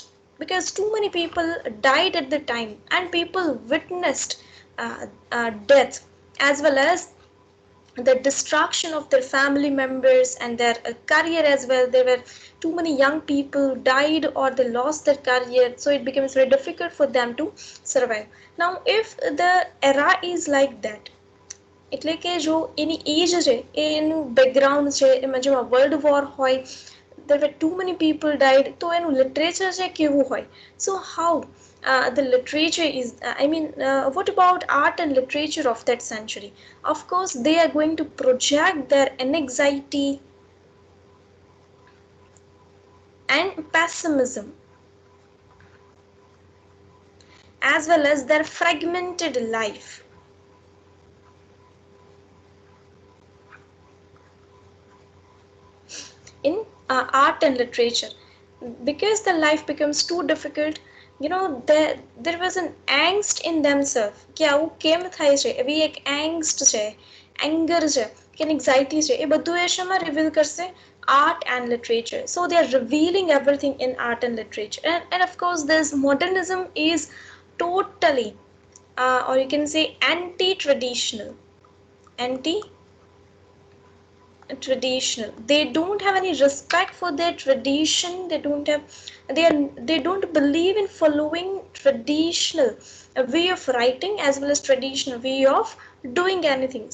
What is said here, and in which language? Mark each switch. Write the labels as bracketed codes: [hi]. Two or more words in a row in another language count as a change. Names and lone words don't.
[en] Because too many people died at the time, and people witnessed death as well as the destruction of their family members and their career as well. There were too many young people died or they lost their career, so it becomes very difficult for them to survive. Now if the era is like that, [gu] એટલે કે જો એની એજ છે એ એનું બેકગ્રાઉન્ડ છે એમાં જેમાં [en] world war [gu] હોય, [en] there were too many people died, [gu] તો એનું લિટરેચર છે કેવું હોય. [en] So how the literature is I mean what about art and literature of that century? Of course they are going to project their anxiety, and pessimism, as well as their fragmented life. In art and literature, because the life becomes too difficult, there was an angst in themselves [gu] કે આવું કેમ થાય છે, એવી એક angst છે, anger છે કે anxiety છે, એ બધું એ શેમાં reveal કરશે? [en] Art and literature. So they are revealing everything in art and literature. And of course this modernism is totally or you can say anti-traditional. Traditional, they don't have any respect for their tradition, they don't believe in following traditional way of writing as well as traditional way of doing anything.